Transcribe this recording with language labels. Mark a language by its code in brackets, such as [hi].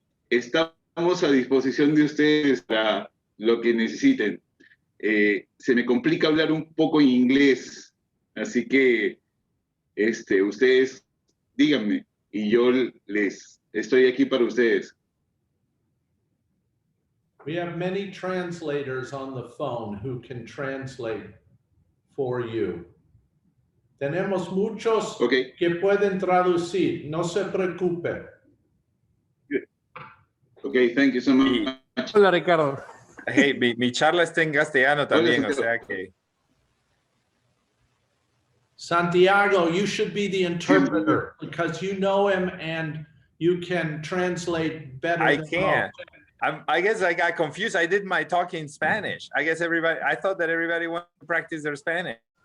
[es] Estamos a disposición de ustedes para lo que necesiten. Se me complica hablar un poco en inglés, así que ustedes díganme y yo les estoy aquí para ustedes. [en] We have many translators on the phone who can translate for you. [es] Tenemos muchos que pueden traducir, no se preocupe. [en] Okay, thank you so much. [es] Hola, Ricardo. Hey, mi charla está en castellano también, o sea que... [en] Santiago, you should be the interpreter because you know him and you can translate better. I can. I guess I got confused. I did my talk in Spanish. I thought that everybody wanted to practice their Spanish.